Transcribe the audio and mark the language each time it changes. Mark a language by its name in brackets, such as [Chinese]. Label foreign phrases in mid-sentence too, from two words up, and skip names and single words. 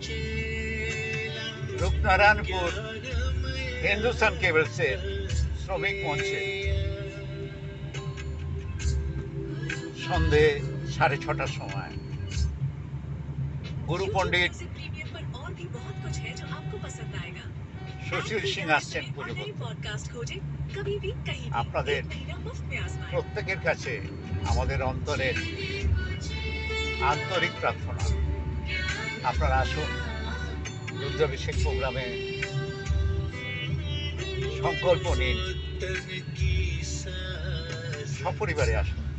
[Bangla] রূপনারায়ণপুর হিন্দুস্তান কেবলসের শ্রমিক মঞ্চে সন্ধে 6:30 সময় গুরু পণ্ডিত সুশীল সিংহ आছেন পুজো করতে। আপনাদের প্রত্যেকের কাছে আমাদের অন্তরের আন্তরিক প্রার্থনা, আপনারা আসুন রুদ্রাভিষেক প্রোগ্রামে সংকল্প নিন, সপরিবারে আসুন।